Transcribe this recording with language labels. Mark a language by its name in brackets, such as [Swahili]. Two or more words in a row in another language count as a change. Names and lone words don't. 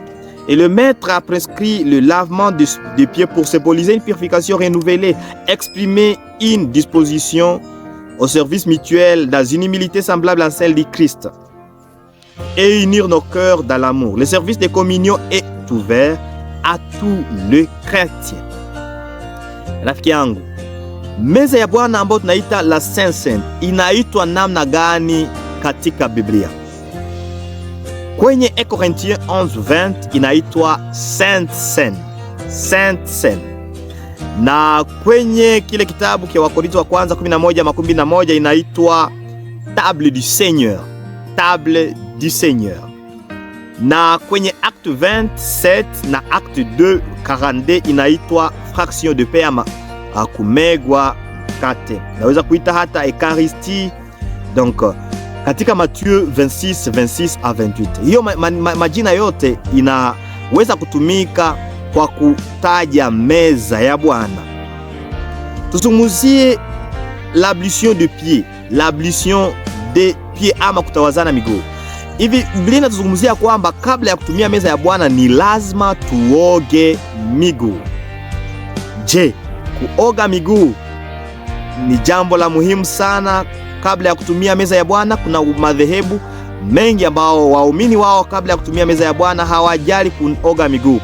[French] Et le maître a prescrit le lavement des pieds pour symboliser une purification renouvelée, exprimer une disposition au service mutuel dans une humilité semblable à celle du Christ et unir nos cœurs dans l'amour. Le service de communion est ouvert à tous les chrétiens. [Swahili] Rafiki yangu, meza ya Bwana ambayo tunaita [French] la Sainte Seine [Swahili] inaitwa namna gani katika Biblia? Kwenye Corinthiens 11:20 inaitwa [French] Sainte Seine, Sainte Seine. [Swahili] Na kwenye kile kitabu cha Wakorintho wa kwanza 11:21 inaitwa [French] Table du Seigneur, Table du Seigneur. [Swahili] Na kwenye Acte 27 na Acte 2:42 inaitwa [French] Fraction de pain [Swahili] ama kumegwa kate. Naweza kuita hata Eucharistie. Donc katika Matthieu 26 à 28. Hiyo majina yote inaweza kutumika kwa kutaja meza ya Bwana. Tuzungumzie [French] l'ablution de pied, l'ablution de pied [Swahili] ama kutawazana miguu. Hivi Biblia inatuzungumzia kwamba kabla ya kutumia meza ya Bwana ni lazima tuoge miguu. Je, kuoga miguu ni jambo la muhimu sana kabla ya kutumia meza ya Bwana? Kuna madhehebu mengi ambao waumini wao kabla ya kutumia meza ya Bwana hawajali kuoga miguu.